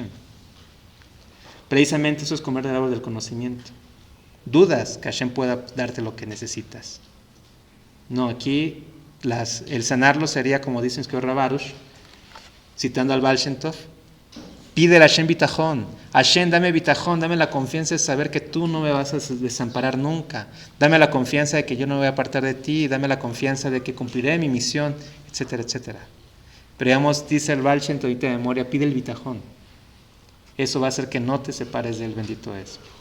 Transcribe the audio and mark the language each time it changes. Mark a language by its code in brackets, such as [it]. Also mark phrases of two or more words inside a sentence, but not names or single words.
[es] Precisamente eso es comer del árbol del conocimiento. Dudas que Hashem pueda darte lo que necesitas. No, aquí el sanarlo sería, como dicen que Rav Arush, citando al Baal Shem Tov, pide a Hashem bitajón. Hashem, dame bitajón, dame la confianza de saber que tú no me vas a desamparar nunca. Dame la confianza de que yo no me voy a apartar de ti, dame la confianza de que cumpliré mi misión, etcétera, etcétera. Pero digamos, dice el Baal Shem Tov de memoria, pide el bitajón. Eso va a hacer que no te separes del bendito es.